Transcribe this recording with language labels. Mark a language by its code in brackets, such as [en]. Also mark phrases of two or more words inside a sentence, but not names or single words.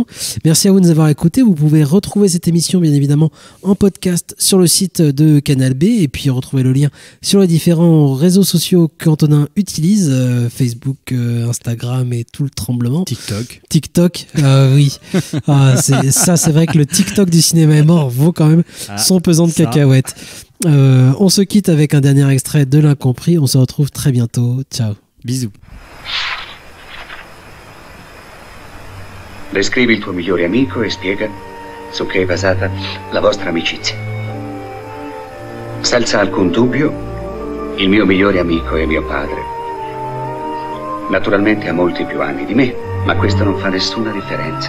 [fr] Merci à vous de nous avoir écoutés. Vous pouvez retrouver cette émission bien évidemment en podcast sur le site de Canal B, et puis retrouver le lien sur les différents réseaux sociaux qu'Antonin utilise, Facebook, Instagram et tout le tremblement. TikTok, oui. C'est vrai que le TikTok du cinéma est mort vaut quand même son pesant de cacahuètes. On se quitte avec un dernier extrait de L'Incompris. On se retrouve très bientôt. Ciao. Bisous. [it] Descrivi il tuo migliore amico e spiega su che è basata la vostra amicizia. Senza alcun dubbio, il mio migliore amico è mio padre. Naturalmente ha molti più anni di me, ma questo non fa nessuna differenza.